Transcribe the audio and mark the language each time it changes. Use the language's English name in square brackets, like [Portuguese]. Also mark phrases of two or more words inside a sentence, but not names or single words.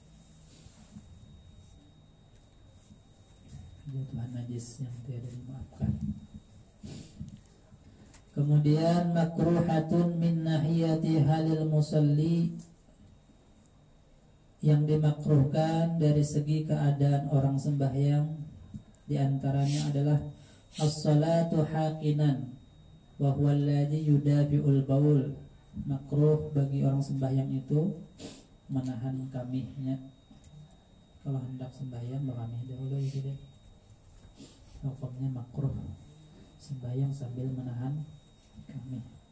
[Banjar] Jatuhan najis yang tiada dimaafkan. Kemudian [Arabic] مكروهات من ناحية حال المصلي, [Banjar] yang dimakruhkan dari segi keadaan orang sembahyang. Di antaranya adalah [Arabic] الصلاة حاقنا وهو الذي يدافع البول. [Banjar] Makruh bagi orang sembahyang itu menahan kamihnya. Kalau hendak sembahyang berkamih dahulu itu deh. Hukumnya makruh sembahyang sambil menahan kamih.